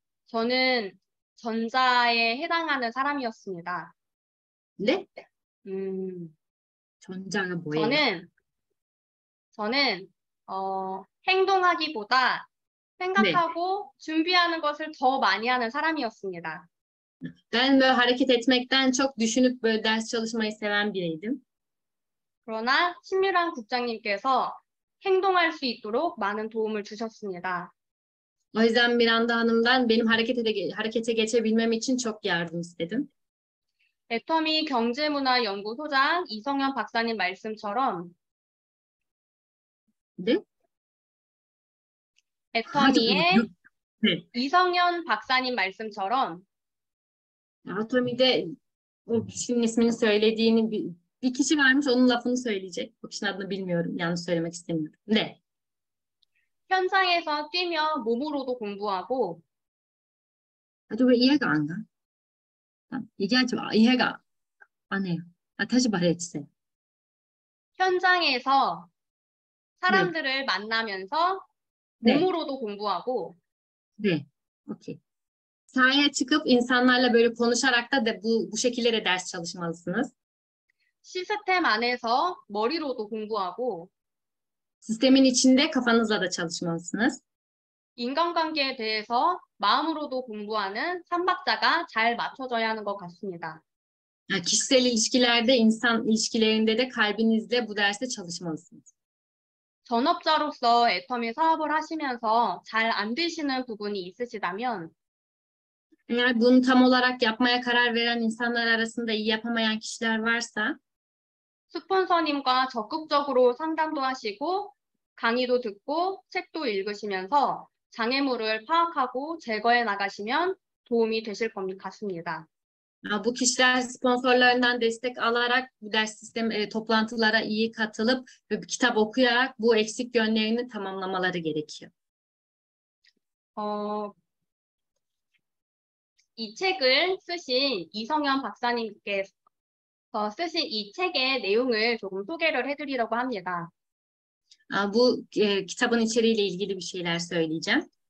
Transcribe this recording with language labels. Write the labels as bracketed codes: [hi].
[ko] 저는 전자에 해당하는 사람이었습니다. [tr] Ne? [ko] 음, 전자가 뭐예요? 저는 행동하기보다 네. 생각하고 준비하는 것을 더 많이 하는 사람이었습니다. [tr] Ben böyle hareket etmekten çok düşünüp böyle ders çalışmayı seven biriydim. [ko] 그러나 신유란 국장님께서 행동할 수 있도록 많은 도움을 주셨습니다. [tr] O yüzden Miranda Hanım'dan benim harekete geçebilmem için çok yardım istedim. [ko] 애터미 경제문화연구소장 이성현 박사님 말씀처럼 [tr] De? [ko] 애터미의 네. 이성현 박사님 말씀처럼 [tr] Atomi'de o kişinin ismini söylediğini bir kişi varmış, onun lafını söyleyecek. O kişinin adını bilmiyorum. Yanlış söylemek istemiyorum. Ne? [ko] 현장에서 뛰며 몸으로도 공부하고 아주 왜 이해가 안 가? 얘기하지 마. 이해가 안 해요. 다시 말해주세요. 현장에서 사람들을 만나면서 네. 몸으로도 공부하고 네. Okey. [tr] Sahaya çıkıp insanlarla böyle konuşarak da bu şekilde de ders çalışmalısınız. [ko] 시스템 안에서 머리로도 공부하고 [tr] Sistemin içinde kafanızla da çalışmalısınız. [ko] 인간관계에 대해서 마음으로도 공부하는 삼박자가 잘 맞춰져야 하는 것 같습니다. [tr] Yani kişisel ilişkilerde, insan ilişkilerinde de kalbinizle bu derste çalışmalısınız. [ko] 전업자로서 애터미 사업을 하시면서 잘 안 되시는 부분이 있으시다면 [tr] Eğer bunu tam olarak yapmaya karar veren insanlar arasında iyi yapamayan kişiler varsa [ko] 스폰서님과 적극적으로 상담도 하시고 강의도 듣고 책도 읽으시면서 장애물을 파악하고 제거해 나가시면 도움이 되실 것 같습니다. [tr] bu kişiler sponsorlarından destek alarak bu ders sistemi toplantılara iyi katılıp ve bir kitap okuyarak bu eksik yönlerini tamamlamaları gerekiyor. [ko] 이 책을 쓰신 이성현 박사님께서 쓰신 이 책의 내용을 조금 소개를 해드리려고 합니다. [tr] Bu kitabın içeriğiyle ilgili bir şeyler söyleyeceğim.